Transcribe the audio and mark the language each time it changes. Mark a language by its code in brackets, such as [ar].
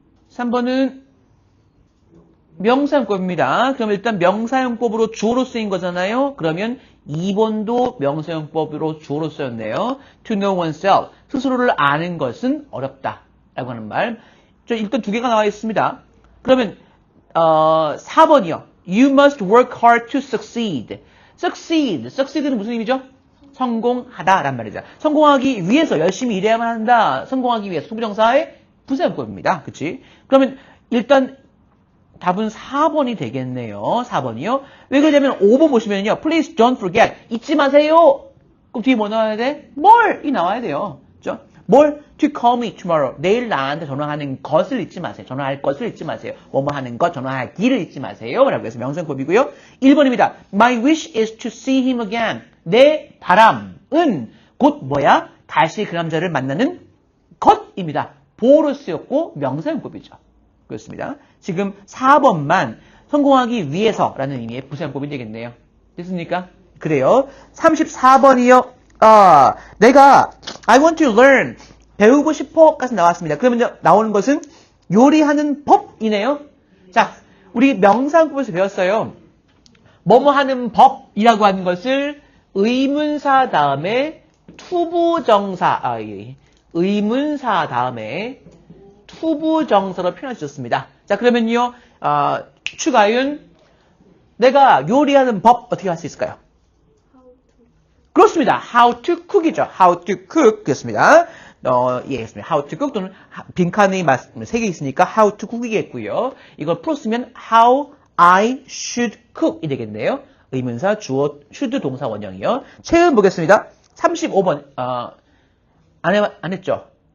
[ko] 3번은 명사용법입니다. 그럼 일단 명사용법으로 주어로 쓰인 거잖아요. 그러면 2번도 명사용법으로 주어로 쓰였네요. [en] To know oneself. [ko] 스스로를 아는 것은 어렵다. 라고 하는 말. 일단 두 개가 나와 있습니다. 그러면 4번이요. [en] You must work hard to succeed. [ko] Succeed는 무슨 의미죠? 성공하다 란 말이죠. 성공하기 위해서 열심히 일해야만 한다. 성공하기 위해서 투부정사의 부사용법입니다. 그치? 그러면 일단 답은 4번이 되겠네요. 4번이요. 왜 그러냐면 5번 보시면요. [en] Please don't forget. [ko] 잊지 마세요. 그럼 뒤에 뭐 나와야 돼? 뭘이 나와야 돼요. 그죠? 뭘? [en] To call me tomorrow. [ko] 내일 나한테 전화하는 것을 잊지 마세요. 전화할 것을 잊지 마세요. 뭐뭐 하는 것, 전화하기를 잊지 마세요. 라고 해서 명사용법이고요. 1번입니다. [en] My wish is to see him again. [ko] 내 바람은 곧 뭐야? 다시 그 남자를 만나는 것입니다. 보호로 쓰였고 명사용법이죠. 그렇습니다. 지금 4번만 성공하기 위해서라는 의미의 부사용법이 되겠네요. 됐습니까? 그래요. 34번이요. 내가 [en] I want to learn. [ko] 배우고 싶어까지 나왔습니다. 그러면 나오는 것은 요리하는 법이네요. 자, 우리 명사용법에서 배웠어요. 뭐뭐 하는 법이라고 하는 것을 의문사 다음에 투부정사, 의문사 다음에 투부정사로 표현할 수 있습니다. 자, 그러면요, 추가윤, 내가 요리하는 법 어떻게 할 수 있을까요? 그렇습니다. [en] How to cook이죠. How to cook. [ko] 그렇습니다. 예, 그렇습니다. [en] How to cook [ko] 또는 빈칸이 3개 있으니까 how to cook이겠고요. 이걸 풀어 쓰면 [en] how I should cook [ko] 이 되겠네요. 의문사, 주어, should 동사 원형이요. 채은 보겠습니다. 35번, 안 했죠?